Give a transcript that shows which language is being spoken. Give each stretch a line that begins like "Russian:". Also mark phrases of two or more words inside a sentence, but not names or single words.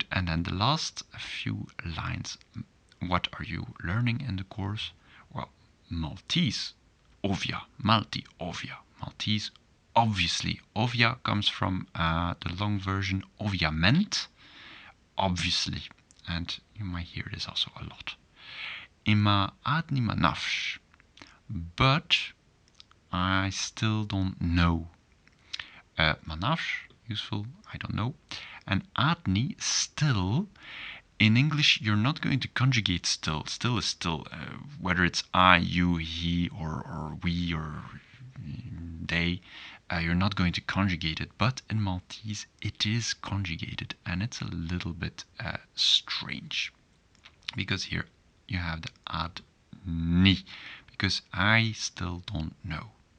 English: And then the last few lines. What are you learning in the course? Well, Maltese, ovvia, Malti, ovvia, Maltese. Obviously, ovvia comes from the long version ovviament, obviously, and you might hear this also a lot.
Maltese: Imma għadni ma nafx,
English: but I still don't know.
Maltese: Ma nafx,
English: useful, I don't know. And għadni, still, in English you're not going to conjugate still. Still is still, whether it's I, you, he, or we, or they. You're not going to conjugate it, but in Maltese it is conjugated, and it's a little bit strange, because here you have the ad ni, because I still don't know.